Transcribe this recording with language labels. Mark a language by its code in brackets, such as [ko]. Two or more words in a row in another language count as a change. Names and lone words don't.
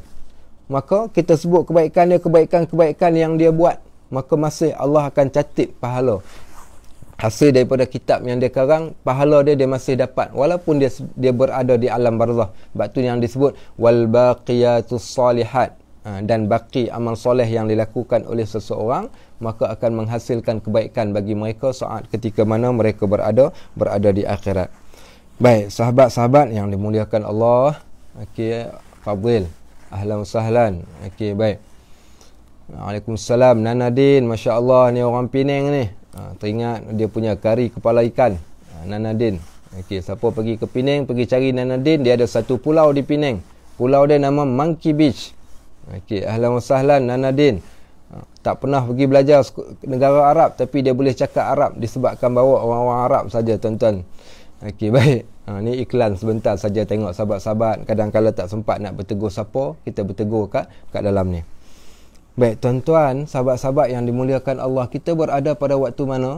[ms] Maka kita sebut kebaikan dia, kebaikan-kebaikan yang dia buat, maka masih Allah akan catat pahala. Hasil daripada kitab yang dia karang, pahala dia masih dapat walaupun dia berada di alam barzah. Sebab tu yang disebut [ar] والباقيات الصالحات, [ms] dan baki amal soleh yang dilakukan oleh seseorang, maka akan menghasilkan kebaikan bagi mereka saat ketika mana mereka berada di akhirat. Baik, sahabat-sahabat yang dimuliakan Allah. Okey, Fadil, [ar] أهلا وسهلا. [ms] Okey, baik. Waalaikumsalam Nanadin, masya-Allah, ni orang Penang ni. Teringat dia punya kari kepala ikan. Nanadin. Okey, siapa pergi ke Penang, pergi cari Nanadin, dia ada satu pulau di Penang. Pulau dia nama Monkey Beach. Okey, [ar] أهلا وسهلا [ms] Nanadin. Tak pernah pergi belajar negara Arab, tapi dia boleh cakap Arab disebabkan bawa orang-orang Arab saja, tuan-tuan. Okey, baik. Ni iklan sebentar saja, tengok sahabat-sahabat kadang-kadang tak sempat nak bertegur siapa, kita bertegur kat dalam ni. Baik, tuan-tuan, sahabat-sahabat yang dimuliakan Allah, kita berada pada waktu mana?